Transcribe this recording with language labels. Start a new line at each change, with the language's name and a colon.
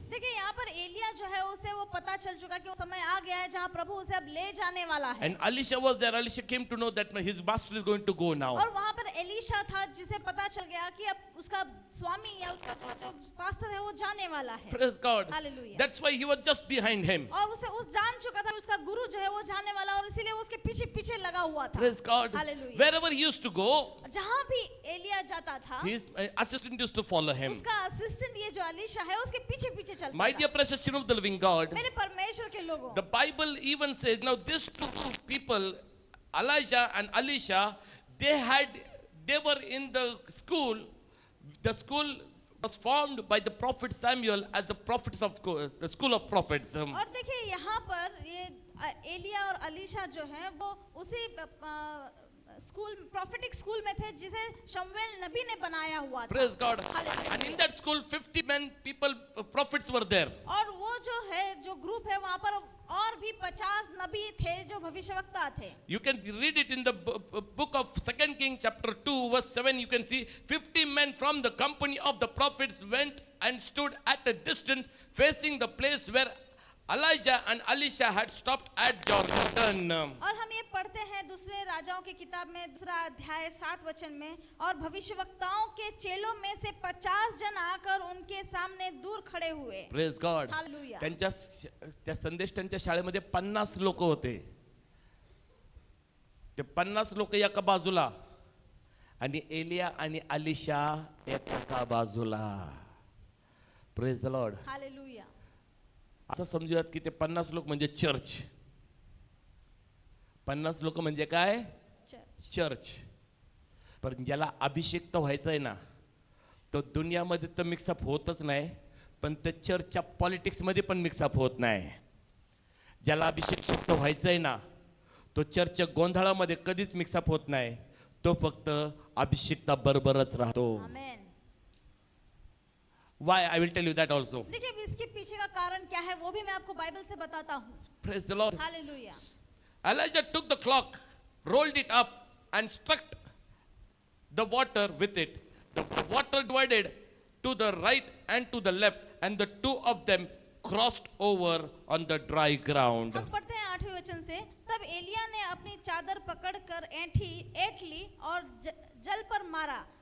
Hindi: देखिए यहाँ पर एलिया जो है उसे वो पता चल चुका कि वो समय आ गया है जहाँ प्रभु उसे अब ले जाने वाला है।
English: And Elisha was there. Elisha came to know that his master is going to go now.
Hindi: और वहाँ पर एलीशा था जिसे पता चल गया कि अब उसका स्वामी या उसका जो पास्टर है वो जाने वाला है।
English: Praise God. Hallelujah. That's why he was just behind him.
Hindi: और उसे उस जान चुका था कि उसका गुरु जो है वो जाने वाला और इसीलिए वो उसके पीछे पीछे लगा हुआ था।
English: Praise God. Hallelujah. Wherever he used to go,
Hindi: जहाँ भी एलिया जाता था
English: his assistant used to follow him.
Hindi: उसका असिस्टेंट ये जो एलीशा है उसके पीछे पीछे चलता
English: My
Hindi: था।
English: dear precious children of the living God,
Hindi: मेरे परमेश्वर के लोगों,
English: the Bible even says, now these two people, Elijah and Elisha, they were in the school. The school was formed by the prophet Samuel as the prophets of the school of prophets.
Hindi: और देखिए यहाँ पर ये एलिया और अलीशा जो हैं वो उसी स्कूल प्रॉफिटिक स्कूल में थे जिसे शमूएल नबी ने बनाया हुआ था।
English: Praise God. Hallelujah. And in that school 50 prophets were there.
Hindi: और वो जो है जो ग्रुप है वहाँ पर और भी 50 नबी थे जो भविष्यवक्ता थे।
English: You can read it in the book of 2 Kings chapter 2 verse 7. You can see 50 men from the company of the prophets went and stood at a distance facing the place where Elijah and Elisha had stopped at Jordan.
Hindi: और हम ये पढ़ते हैं दूसरे राजाओं की किताब में दूसरा अध्याय 7 वचन में, और भविष्यवक्ताओं के चेलों में से 50 जन आकर उनके सामने दूर खड़े हुए।
English: Praise God. Hallelujah.
Marathi: त्या संदेश त्यांच्या शाळेमध्ये 50 लोक होते. ते 50 लोक एका बाजूला आणि एलिया आणि अलिशा एका बाजूला.
English: Praise the Lord. Hallelujah.
Marathi: असं समजूयात की ते 50 लोक म्हणजे चर्च. 50 लोक म्हणजे काय? चर्च। चर्च. पण ज्याला अभिषेक व्हायचं आहे ना, तो दुनियामध्ये तर मिक्सअप होतच नाही, पण ते चर्चच्या पॉलिटिक्समध्ये पण मिक्सअप होत नाही. ज्याला अभिषेक व्हायचं आहे ना, तो चर्चच्या गोंधळामध्ये कधीच मिक्सअप होत नाही. तो फक्त अभिषेकता बरोबरच राहतो. आमेन.
English: Why? I will tell you that also.
Hindi: देखिए इसके पीछे का कारण क्या है वो भी मैं आपको बाइबल से बताता हूँ.
English: Praise the Lord. Hallelujah. Elijah took the clock, rolled it up, and struck the water with it. The water divided to the right and to the left, and the two of them crossed over on the dry ground.
Hindi: हम पढ़ते हैं 8वें वचन से. तब एलिया ने अपनी चादर पकड़कर ऐंठ ली और जल पर मारा.